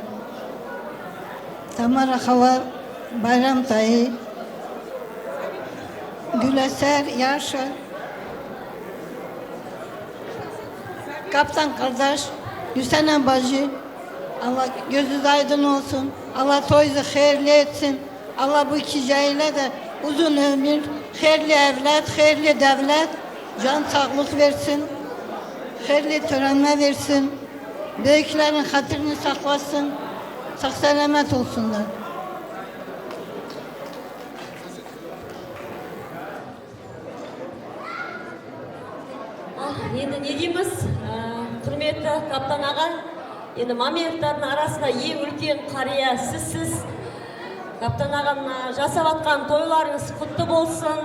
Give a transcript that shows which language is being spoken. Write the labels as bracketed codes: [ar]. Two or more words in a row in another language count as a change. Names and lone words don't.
[az] Tamara Hava, Bayram Tayı, Güleser, Yaşa, Kaptan kardeş, Hüseyin bacı, Allah gözü aydın olsun, Allah toyunuzu hayırlı etsin. Allah bu iki cahile de uzun ömür, hayırlı evlat, hayırlı devlet, can sağlık versin. Hayırlı törenler versin. Büyüklerin hatırını saklasın. Sağ selamet olsunlar. [kk] Енді не дейміз, құрметті Каптан аға, енді Мамедовтардың арасында ең үлкен қария сізсіз. Каптан ағам жасап атқан тойларыңыз құтты болсын.